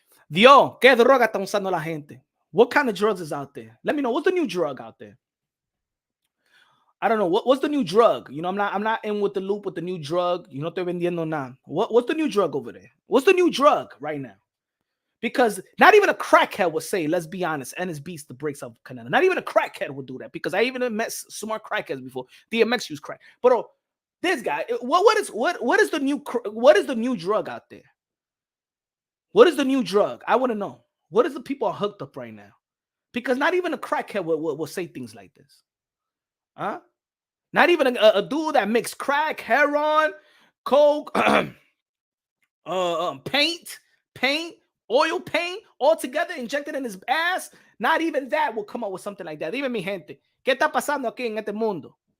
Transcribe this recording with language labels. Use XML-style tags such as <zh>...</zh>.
<es>Dios, ¿qué droga está usando la gente?</es> <en>What kind of drugs is out there? Let me know. What's the new drug out there? I don't know. What's the new drug? You know, I'm not in with the loop with the new drug. You know,</en> <es>estoy vendiendo nada.</es> <en>What's the new drug over there? What's the new drug right now? Because not even a crackhead would say, let's be honest, Ennis beats the brakes of Canelo. Not even a crackhead would do that, because I even met smart crackheads before. DMX used crack. But this guy, what is the new drug out there? What is the new drug? I want to know. What is the people are hooked up right now? Because not even a crackhead will say things like this. Huh? Not even a dude that mixed crack, heroin, coke, paint, oil paint, all together, injected in his ass. Not even that will come up with something like that.</en> <es>Dime, mi gente, ¿qué está pasando aquí en este mundo?</es>